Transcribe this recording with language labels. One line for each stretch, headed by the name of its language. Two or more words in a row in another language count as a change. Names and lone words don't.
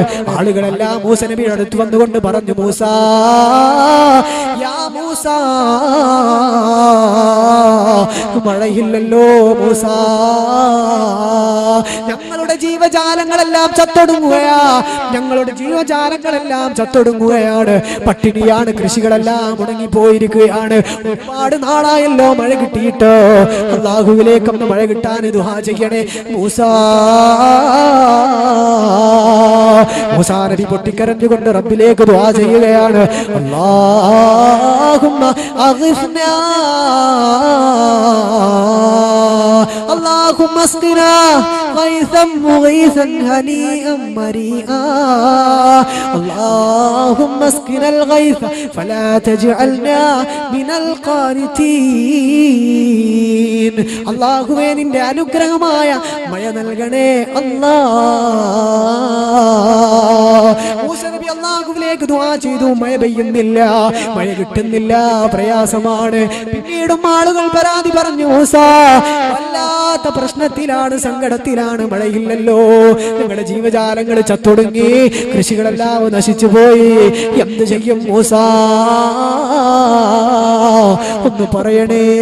Malayalam: ആളുകളെല്ലാം മൂസ നബിയുടെ അടുത്ത് വന്നുകൊണ്ട് പറഞ്ഞു, മൂസ യാ മൂസ, മഴയില്ലല്ലോ മൂസ, ഞങ്ങളുടെ ജീവജാലങ്ങളെല്ലാം ചത്തൊടുങ്ങുകയാ, ഞങ്ങളുടെ ജീവജാലങ്ങളെല്ലാം ചത്തൊടുങ്ങുകയാണ്, പട്ടിണിയാണ്, കൃഷികളെല്ലാം മുടങ്ങിപ്പോയിരിക്കുകയാണ്, ഒരുപാട് നാളായല്ലോ മഴ കിട്ടിയിട്ട്, അല്ലാഹുവിലേക്കൊന്ന് മഴ കിട്ടാൻ ദുആ ചെയ്യണേ. മൂസാ നബി പൊട്ടിക്കരഞ്ഞുകൊണ്ട് റബ്ബിലേക്ക് ദുആ ചെയ്യുകയാണ്.
Arabic: اللهم أغثنا, اللهم اسقنا غيثا مغيثا هنيئا مريئا اللهم اسقنا الغيث فلا تجعلنا من القانتين
Malayalam: അല്ലാഹുവേ നിന്റെ അനുഗ്രഹമായ മഴ നൽകണേ അല്ലാഹ്. മൂസ നബി അല്ലാഹുവിലേക്ക് ദുആ ചെയ്തു, മഴ പെയ്യുന്നില്ല, മഴ കിട്ടുന്നില്ല, പ്രയാസമാണ്. പിന്നീടും ആളുകൾ പരാതി പറഞ്ഞു, മൂസ വല്ലാത്ത പ്രശ്നത്തിലാണ്, സങ്കടത്തിലാണ്, മഴയില്ലല്ലോ, നിങ്ങളുടെ ജീവജാലങ്ങൾ ചത്തൊടുങ്ങി, കൃഷികളെല്ലാം നശിച്ചു പോയി, എന്ത് ചെയ്യും മൂസ, ഒന്ന് പറയണേ.